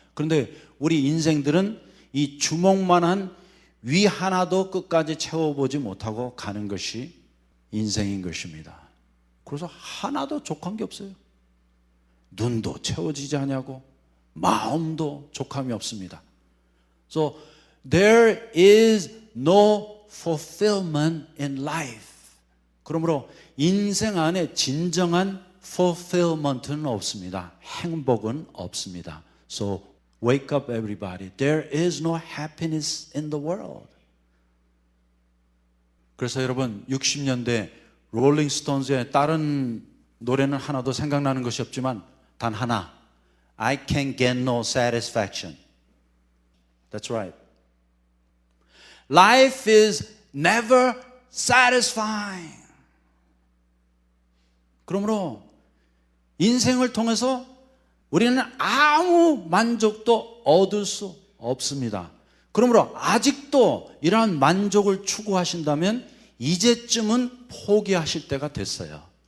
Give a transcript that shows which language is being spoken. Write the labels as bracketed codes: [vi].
[ko] 그런데 우리 인생들은 이 주먹만한 위 하나도 끝까지 채워보지 못하고 가는 것이 인생인 것입니다. 그래서 하나도 족한 게 없어요. 눈도 채워지지 않냐고 마음도 족함이 없습니다. [en] So there is no fulfillment in life. [ko] 그러므로 인생 안에 진정한 fulfillment는 없습니다. 행복은 없습니다. [en] So wake up everybody. There is no happiness in the world. [ko] 그래서 여러분 60년대 롤링 스톤즈의 다른 노래는 하나도 생각나는 것이 없지만 단 하나, [en] I can get no satisfaction. That's right. Life is never satisfying. [ko] 그러므로 인생을 통해서 우리는 아무 만족도 얻을 수 없습니다. 그러므로 아직도 이러한 만족을 추구하신다면 이제쯤은 포기하실 때가 됐어요.